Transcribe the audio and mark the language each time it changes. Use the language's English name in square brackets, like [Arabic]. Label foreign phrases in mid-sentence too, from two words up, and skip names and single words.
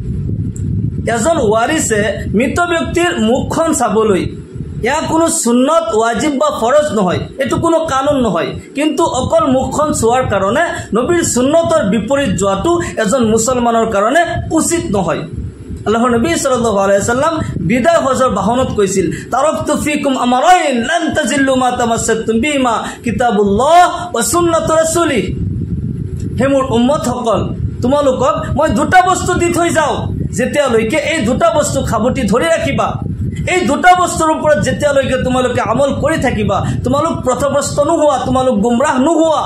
[Assamese] এজন ৱাৰিছে মৃত ব্যক্তিৰ মুখখন চাবলৈ এয়া কোনো সুন্নত ৱাজিব বা ফৰজ নহয়, এইটো কোনো কানুন নহয়, কিন্তু অকল মুখখন চোৱাৰ কাৰণে নবীৰ সুন্নতৰ বিপৰীত যোৱাটো এজন মুছলমানৰ কাৰণে উচিত নহয়। আল্লাহৰ নবী [Arabic] صلى الله عليه وسلم [Assamese] বিদায় হজৰ বাহনত কৈছিল [Arabic] تركت فيكم أمرين لن تضلوا ما تمسكتم بهما كتاب الله و سنة رسوله. [Assamese] হে মোৰ উম্মতসকল, তোমালোকক মই দুটা বস্তু দি থৈ যাওঁ, যেতিয়ালৈকে এই দুটা বস্তু খাবতি ধৰি ৰাখিবা, এই দুটা বস্তুৰ ওপৰত যেতিয়ালৈকে তোমালোকে আমল কৰি থাকিবা তোমালোক পথভ্ৰষ্ট নোহোৱা, তোমালোক গুমৰাহ নোহোৱা।